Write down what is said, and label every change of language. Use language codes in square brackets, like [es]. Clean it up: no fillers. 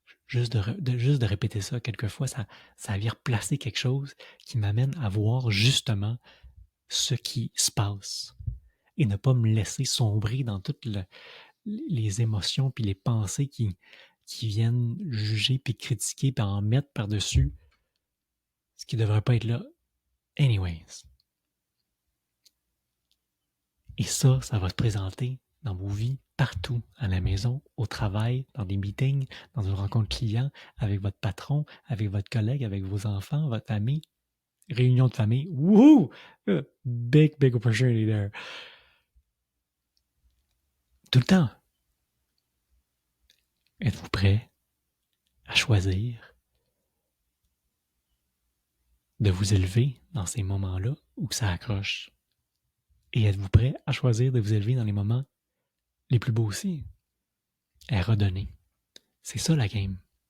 [fr] Juste de répéter ça quelquefois, ça vient replacer quelque chose qui m'amène à voir justement ce qui se passe et ne pas me laisser sombrer dans toutes les émotions puis les pensées qui viennent juger puis critiquer puis en mettre par-dessus ce qui ne devrait pas être là anyways. Et ça va se présenter dans vos vies partout, à la maison, au travail, dans des meetings, dans une rencontre client, avec votre patron, avec votre collègue, avec vos enfants, votre famille, réunion de famille. Wouhou! [en] Big, big opportunity there. [fr] Tout le temps. Êtes-vous prêt à choisir de vous élever dans ces moments-là où ça accroche? Et êtes-vous prêt à choisir de vous élever dans les moments les plus beaux aussi? À redonner. C'est ça la game.